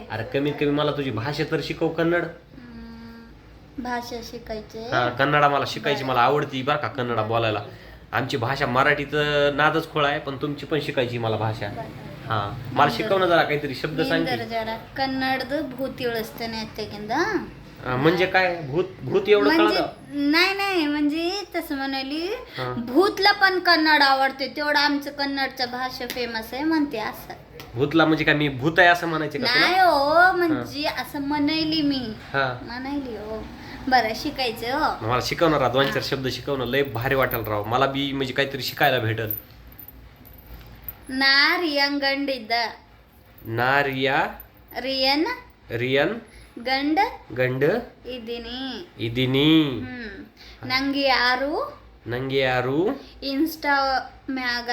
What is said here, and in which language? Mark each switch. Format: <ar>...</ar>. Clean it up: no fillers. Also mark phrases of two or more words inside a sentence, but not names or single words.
<mr>अरे कमीत कमी मला तुझी भाषा तर शिकव, कन्नड. भाषा शिकायचे. हा, कन्नडा मला शिकायची, मला आवडती बरं का कन्नडा बोलायला. आमची भाषा मराठीत नादच खोळा आहे, पण तुमची पण शिकायची मला भाषा. हा, मला शिकव ना जरा काहीतरी शब्द सांग की. जरा कन्नड भूत</mr> <kn>ಇಳಿಸ್ತಾನೆ ಅತ್ತೆಗಿಂದ.</kn> <mr>म्हणजे काय भूत भूत एवढं म्हणजे कळलं. नाही म्हणजे तसं म्हणाली भूतला पण कन्नड आवडते, तेवढं आमचं कन्नडचं भाषा फेमस आहे म्हणते असं. भूतला म्हणजे काय, मी भूत आहे असं म्हणायचे का तुला? नाही हो, म्हणजे असं म्हणायली मी. हा, म्हणायली हो. बरं शिकायचं हो. मला शिकवणार राव, 2-4 शब्द शिकवणं लय भारी वाटेल राव मला बी, म्हणजे काहीतरी शिकायला भेटल.</mr> <kn>ನಾ ರಿಯನ್ ಗಂಡಿದ್ದ. नारिया ರಿಯನ್ रियन ಗಂಡ ಗಂಡ ಇದ್ದೀನಿ. ಇದಿನಿ. ನಂಗೆ ಯಾರು ನಂಗೆ ಯಾರು ಇನ್ಸ್ಟಾ ಮ್ಯಾಗ</kn>